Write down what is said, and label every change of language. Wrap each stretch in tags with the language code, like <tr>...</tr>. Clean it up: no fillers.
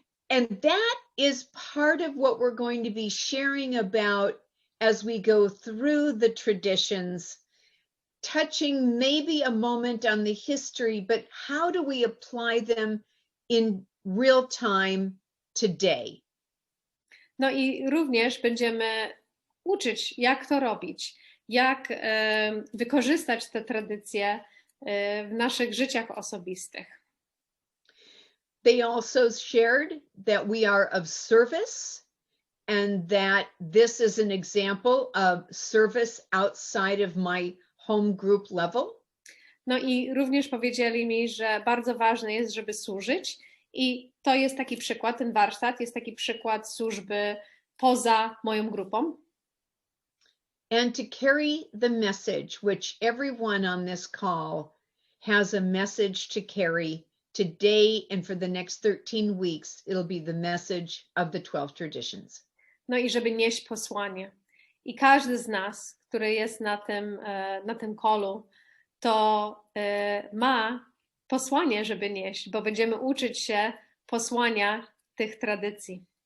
<en>And that is part of what we're going to be sharing about as we go through the traditions, touching maybe a moment on the history, but how do we apply them in real time today?</en> <pl>No i również będziemy uczyć, jak to robić, jak wykorzystać te tradycje w naszych życiach osobistych.</pl> <en>They also shared that we are of service and that this is an example of service outside of my home group level.</en> <pl>No i również powiedzieli mi, że bardzo ważne jest, żeby służyć i to jest taki przykład, ten warsztat jest taki przykład służby poza moją grupą.</pl> <en>And to carry the message, which everyone on this call has a message to carry today and for the next 13 weeks, it'll be the message of the 12 traditions.</en> <pl>No i żeby nieść posłanie. I każdy z nas, który jest na tym callu, to ma posłanie, żeby nieść, bo będziemy uczyć się posłania tych tradycji.</pl>